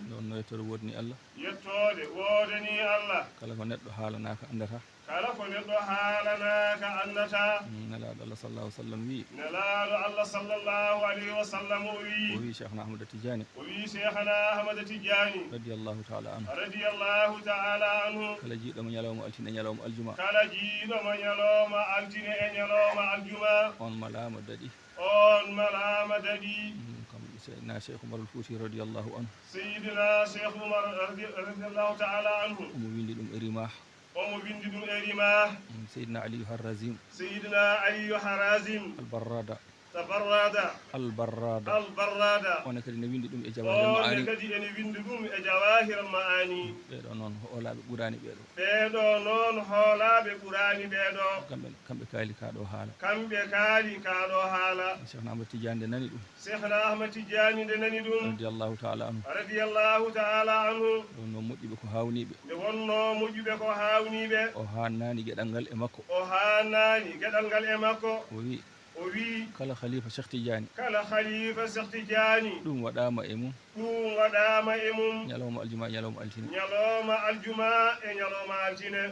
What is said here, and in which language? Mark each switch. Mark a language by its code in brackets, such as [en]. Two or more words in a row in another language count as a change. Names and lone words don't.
[ff] Ɗon no yettode wodni Allah. Yettode wodani Allah. Kala ko neɗɗo haalanaka andata. Kala ko neɗɗo haalanaka andata. Mm, Nelaɗo Allah [ar] صلى الله عليه وسلم [ff] wi. Nelaɗo Allah [ar] صلى الله عليه وسلم [ff] o wi. O wi Cheikhna Ahmad Tijani. O wi Cheikhna Ahmad Tijani. [ar] رضي الله تعالى عنه. رضي الله تعالى عنه. [ff] Kala jiiɗo mo ñalawma altine e ñalawma aljuma. Kala jiiɗo mo ñalawma altine e ñalawma aljuma. On malama daɗi. On malama daɗi. Mm, kam Seydina Cheikh Umar al-Fouti [ar] رضي الله عنه. [ff] Seydina Cheikh Umar radi-, [ar] رضي الله تعالى عنه. [ff] Omo windi ɗum e Rimah. Omo windi ɗum e Rimah. Mm, Seydina Aliyu Harrazim. Seydina Aliyu Harrazim. Al-Barrada. Al-Barrada. Al-Barrada. Al-Barrada. On kadi ne windi ɗum e Jawahir On Ma'ani. kadi ene windi ɗum e Jawahir Ma'ani. Ɓeɗo noon hoolaɓe ɓurani ɓeɗo. Ɓeɗo noon hoolaɓe ɓurani ɓeɗo. Kamɓe, kamɓe kaali ka ɗo haala. Kamɓe kaali ka ɗo haala. Cheikh Ahmad Tidiane nde nani ɗum. Cheikh Ahmad Tidiane nde nani ɗum. [ar] رضي الله تعالى عنه. رضي الله تعالى عنه. [ff] Ɗum no moƴƴuɓe ko hawniɓe. Nde wonno moƴƴuɓe ko hawniɓe. O hannani geɗal ngal e makko. O hannani geɗal ngal e makko. O wi. O wi. Kala khalifa Cheikh Tidiane. Kala khalifa Cheikh Tidiane. Ɗum waɗama e mum. Ɗum waɗama e mum. Ñalawma aljuma e ñalawma altine. Ñalawma aljuma e ñalawma altine.